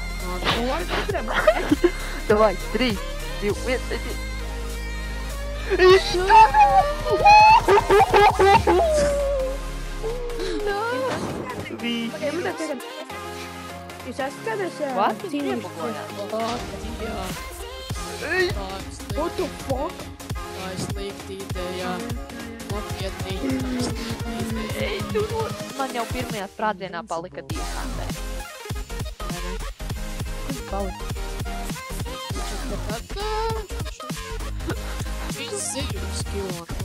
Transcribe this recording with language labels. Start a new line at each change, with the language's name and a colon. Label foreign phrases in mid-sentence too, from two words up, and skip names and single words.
Latvian: Davai, 3, 2, 1, 1. Jūs esat kādreiz
English: What?
Latvian: cīnījušies? Jā.
English: What the fuck?
Latvian: Tā ir slikta ideja. Nopietni. Ei, tu man jau pirmajā sprādzienā palika 2 kantē. Palika. Viņš zina uz kilo.